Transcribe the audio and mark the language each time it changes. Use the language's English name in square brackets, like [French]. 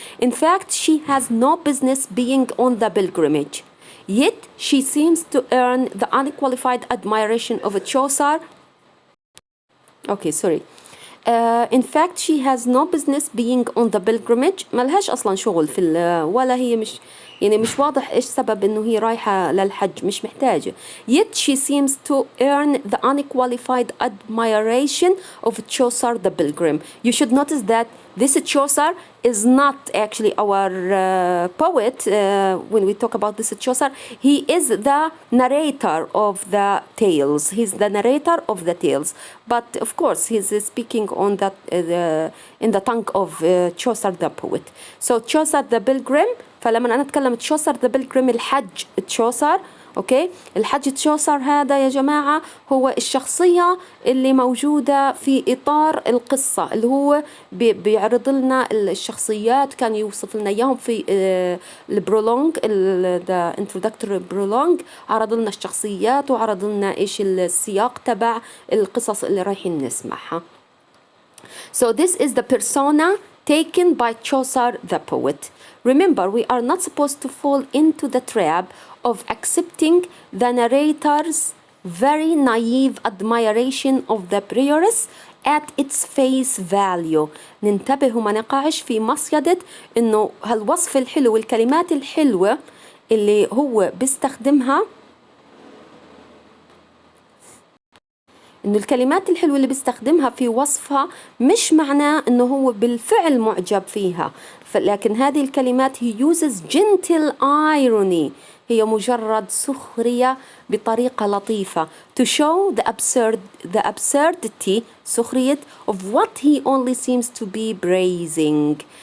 [English] In fact, she has no business being on the pilgrimage. Yet she seems to earn the unqualified admiration of a Chaucer. Okay, sorry. In fact, she has no business being on the pilgrimage. [Arabic] ملهاش أصلا شغل في ولا هي مش واضح إيش سبب إنه هي رايحة للحج، مش محتاجة. [English] Yet she seems to earn the unqualified admiration of Chaucer the Pilgrim. You should notice that this Chaucer is not actually our poet. When we talk about this Chaucer, he is the narrator of the tales. He's the narrator of the tales. But of course, he's speaking on in the tongue of Chaucer the poet. So Chaucer the Pilgrim, [Arabic] فلما أنا أتكلم تشوسر ذا بيلجريم الحج تشوسر، أوكي، الحج تشوسر هذا يا جماعة هو الشخصية اللي موجودة في إطار القصة، اللي هو بيعرض لنا الشخصيات، كان يوصف لنا إياهم في البرولونج، ذا [English] introductory [Arabic] برولونج، عرض لنا الشخصيات وعرض لنا إيش السياق تبع القصص اللي رايحين نسمعها. [English] So this is the persona taken by Chaucer the poet. Remember, we are not supposed to fall into the trap of accepting the narrator's very naive admiration of the prioress at its face value. [Arabic] ننتبه وما نقعش في مصيدة إنه هالوصف الحلو والكلمات الحلوة اللي هو بيستخدمها، إنه الكلمات الحلوة اللي بيستخدمها في وصفها مش معناه إنه هو بالفعل معجب فيها، لكن هذه الكلمات [English] he uses gentle irony، [Arabic] هي مجرد سخرية بطريقة لطيفة [English] to show the absurdity، [Arabic] سخرية [English] of what he only seems to be praising.